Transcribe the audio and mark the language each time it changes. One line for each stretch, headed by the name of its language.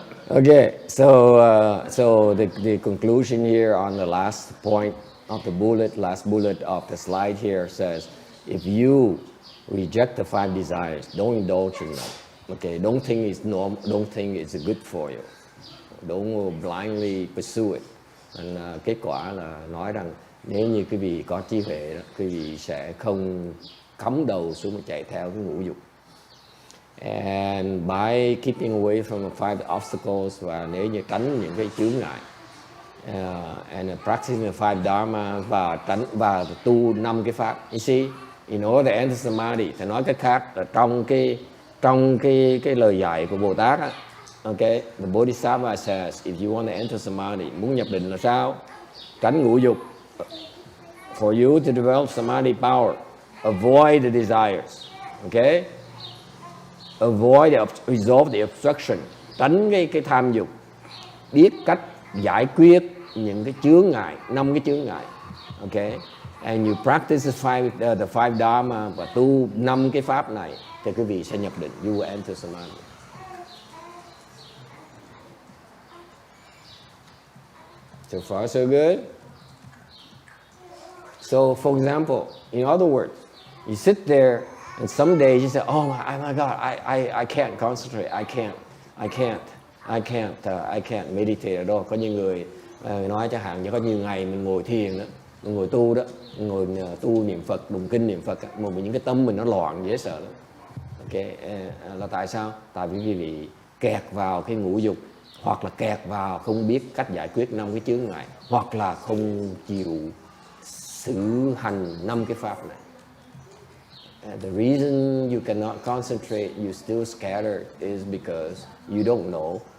English: Okay, so the conclusion here on the last point of the last bullet of the slide here says, if you reject the 5 desires, don't indulge in them. Okay, don't think it's normal, don't think it's good for you. Don't blindly pursue it.
Vietnamese: And kết quả là nói rằng nếu như quý vị có trí huệ đó, quý vị sẽ không cắm đầu xuống mà chạy theo cái ngũ dục.
English: And by keeping away from the 5 obstacles,
Vietnamese: và nếu như tránh những cái chướng ngại,
English: and practicing the 5 dharma,
Vietnamese: và tu 5 cái pháp.
English: You see, in order to enter samadhi,
Vietnamese: thì nói cách khác là trong cái lời dạy của Bồ Tát á,
English: okay, the Bodhisattva says, if you want to enter samadhi,
Vietnamese: muốn nhập định là sao? Tránh ngũ dục.
English: For you to develop samadhi power, avoid the desires. Okay? Avoid resolve the obstruction.
Vietnamese: Tránh cái tham dục. Biết cách giải quyết những cái chướng ngại, 5 cái chướng ngại. Okay?
English: And you practice the 5 dharma
Vietnamese: và tu 5 cái pháp này thì quý vị sẽ nhập định.
English: You will enter samadhi. So far, so good. So, for example, in other words, you sit there and some days you say, oh my God, I can't concentrate, I can't meditate at all.
Vietnamese: Có những người nói chẳng hạn như có nhiều ngày mình ngồi thiền đó, mình ngồi tu đó, ngồi tu niệm Phật, đụng kinh niệm Phật, mà những cái tâm mình nó loạn dễ sợ lắm. Okay. Là tại sao? Tại vì quý vị kẹt vào cái ngũ dục, hoặc là kẹt vào không biết cách giải quyết 5 cái chướng ngại, hoặc là không chịu xử hành 5 cái pháp này.
English: The reason you cannot concentrate, you still scattered, is because you don't know.